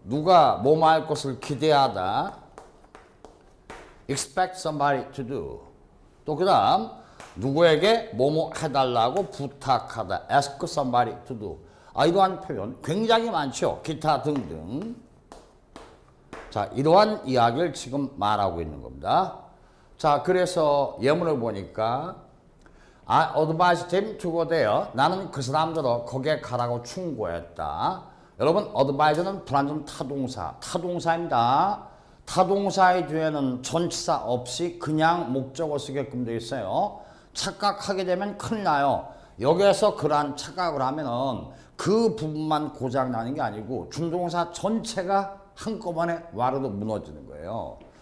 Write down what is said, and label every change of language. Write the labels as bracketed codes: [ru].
[ko] 누가 뭐뭐 할 것을 기대하다 [en] expect somebody to do. [ko] 또 그 다음 누구에게 뭐뭐 해달라고 부탁하다 [en] ask somebody to do. [ko] 아, 이러한 표현 굉장히 많죠. 기타 등등. 자, 이러한 이야기를 지금 말하고 있는 겁니다. 자, 그래서 예문을 보니까 [en] I advised him to go there. [ko] 나는 그 사람들을 거기에 가라고 충고했다. 여러분, advise는 불완전 타동사입니다. 타동사의 뒤에는 전치사 없이 그냥 목적어 쓰게끔 되어 있어요. 착각하게 되면 큰일 나요. 여기에서 그러한 착각을 하면은 그 부분만 고장 나는 게 아니고 준동사 전체가 한꺼번에 와르르 무너지는 거예요.